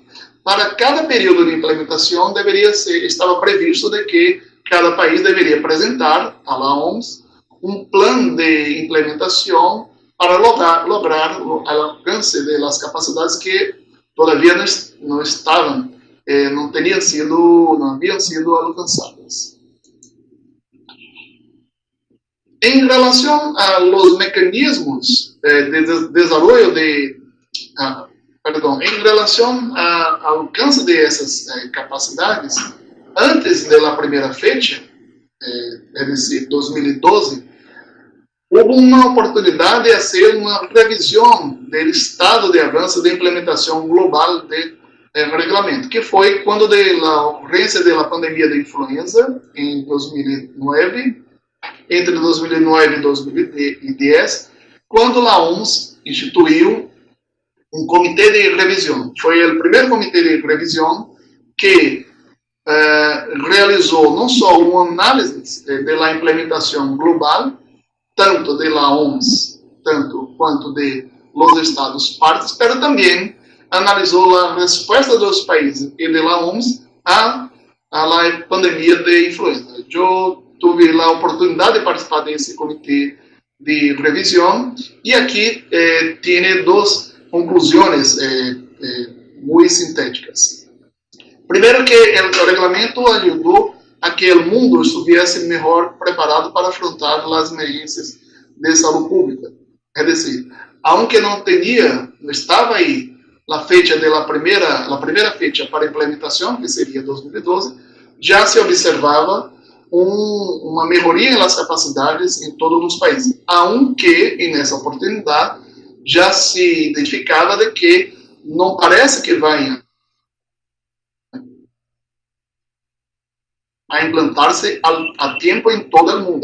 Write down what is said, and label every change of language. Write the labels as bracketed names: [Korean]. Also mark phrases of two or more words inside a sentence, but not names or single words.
[Portuguese] Para cada período de implementação estava previsto de que cada país deveria apresentar à OMS um plano de implementação para lograr o alcance das capacidades que todavia não estavam, não haviam sido alcançadas. Em relação aos mecanismos de desenvolvimento em relação ao alcance dessas capacidades, antes da primeira [Spanish] fecha, es decir, 2012, hubo una oportunidad de hacer una revisión del estado de avance de implementación global del reglamento, que fue cuando de la ocurrencia de la pandemia de influenza en 2009, entre 2009 y 2010, cuando la OMS [Portuguese] instituiu um comitê de revisão. Foi o primeiro comitê de revisão que realizou não só uma análise da implementação global, tanto da OMS, tanto quanto [Spanish] de los Estados partes, [Portuguese] mas também analisou a resposta dos países e da OMS [Spanish] a la pandemia de influenza. [Portuguese] Eu tive a oportunidade de participar desse comitê de [Spanish] revisión, y aquí tiene dos conclusiones muy sintéticas. Primero, que el reglamento ayudó a que el mundo estuviese mejor preparado para afrontar las emergencias de salud pública. Es decir, aunque no estaba ahí la fecha de la primera fecha para implementación, que sería 2012, ya se observaba [Portuguese] uma melhoria nas capacidades em todos os países, aunque nessa oportunidade já se identificava de que não parece que vai a implantar-se a tempo em todo o mundo.